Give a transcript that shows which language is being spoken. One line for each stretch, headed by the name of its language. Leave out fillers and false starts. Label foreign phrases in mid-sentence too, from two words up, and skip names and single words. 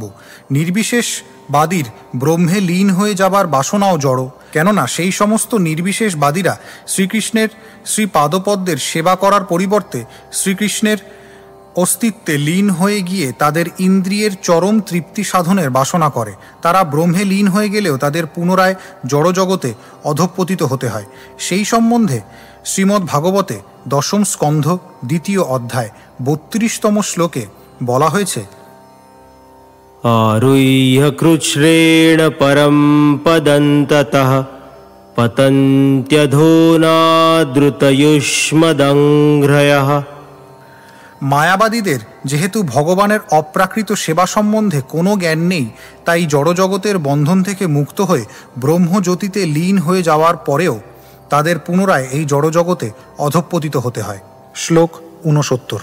Bangla: নির্বিশেষবাদীর ব্রহ্মে লীন হয়ে যাবার বাসনাও জড়, কেননা সেই সমস্ত নির্বিশেষবাদীরা শ্রীকৃষ্ণের শ্রী পাদপদ্মের সেবা করার পরিবর্তে শ্রীকৃষ্ণের অস্তিত্বে লীন হয়ে গিয়ে তাদের ইন্দ্রিয়ের চরম তৃপ্তি সাধনের বাসনা করে। তারা ব্রহ্মে লীন হয়ে গেলেও তাদের পুনরায় জড়জগতে অধঃপতিত হতে হয়। সেই সম্বন্ধে শ্রীমদ্ ভাগবতে 10ম স্কন্ধ 2য় অধ্যায় 32তম শ্লোকে বলা হয়েছে,
Sanskrit: आरुह्य कृच्छ्रेण परं पदन्ततः पतन्त्यधोनाद्रुतयुष्मदङ्घ्रयः।
Bangla: মায়াবাদীদের যেহেতু ভগবানের অপ্রাকৃত সেবা সম্বন্ধে কোনো জ্ঞান নেই, তাই জড়জগতের বন্ধন থেকে মুক্ত হয়ে ব্রহ্মজ্যোতিতে লীন হয়ে যাওয়ার পরেও তাদের পুনরায় এই জড়জগতে অধঃপতিত হতে হয়। শ্লোক 69।